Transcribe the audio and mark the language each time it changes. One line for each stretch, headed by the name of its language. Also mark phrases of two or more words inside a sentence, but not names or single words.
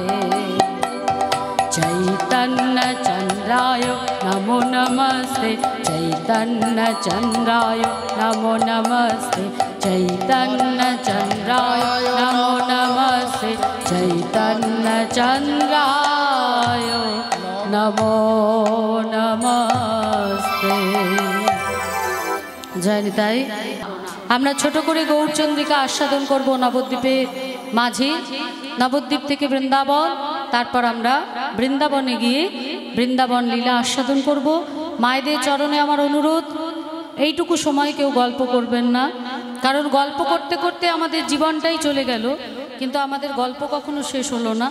Sanskrit: चैतन्य चंद्राय नमो नमस्ते, चैतन्य चंद्राय नमो नमस्ते, चैतन्य चंद्राय नमो नमस्ते, चैतन्य चंद्राय नमो नमस्ते।
Bangla: জয় নিতাই। আমরা ছোট করে গৌরচন্দ্রিকা আস্বাদন করব নবদ্বীপে মাঝে, নবদ্বীপ থেকে বৃন্দাবন, তারপর আমরা বৃন্দাবনে গিয়ে বৃন্দাবন লীলা আস্বাদন করব। মায়েদের চরণে আমার অনুরোধ, এইটুকু সময় কেউ গল্প করবেন না, কারণ গল্প করতে করতে আমাদের জীবনটাই চলে গেল, কিন্তু আমাদের গল্প কখনো শেষ হলো না।